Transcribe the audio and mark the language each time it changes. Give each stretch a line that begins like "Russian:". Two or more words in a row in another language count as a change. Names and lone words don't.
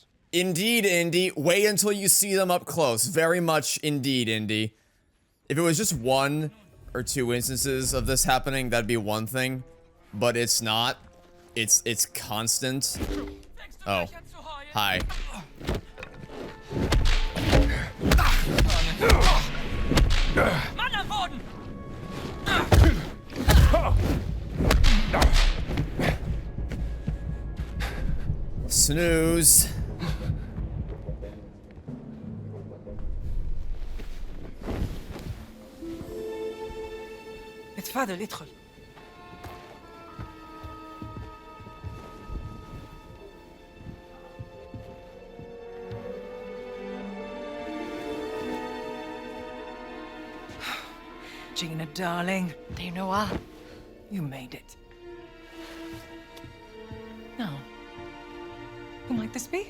English: Indeed, Indy. Wait until you see them up close. Very much indeed, Indy. If it was just one or two instances of this happening, that'd be one thing. But it's not. It's constant. Oh. Hi.
German: Mann am Boden!
English: Snooze.
Arabic: اتفضل ادخل.
English: Gina, darling, Dame Noir. you made it. Now, who might this be?